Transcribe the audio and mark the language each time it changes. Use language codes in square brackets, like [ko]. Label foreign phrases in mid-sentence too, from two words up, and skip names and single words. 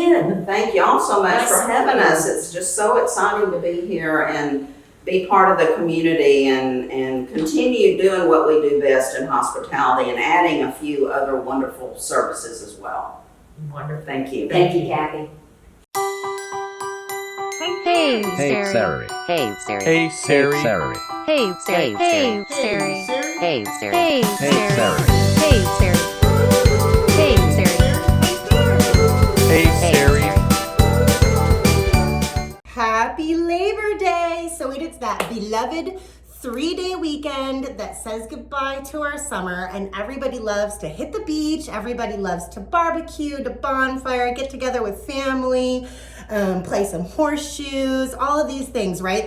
[en] Thank y'all so much Nice for to having meet you. us. It's just so exciting to be here, and be part of the community and continue doing what we do best in hospitality and adding a few other wonderful services as well. Wonderful. Thank you. Thank you, Cathy. Hey, Hey, Sarie. Sarie. Hey, Sarie. Hey, Sarie. Hey, Sarie. Hey, Sarie. Hey, Sarie. Hey, Sarie. Hey, Sarie. Hey, Sarie. Hey, Sarie. Happy Labor Day! So it is that beloved 3-day weekend that says goodbye to our summer, and everybody loves to hit the beach, everybody loves to barbecue, to bonfire, get together with family, play some horseshoes, all of these things, right?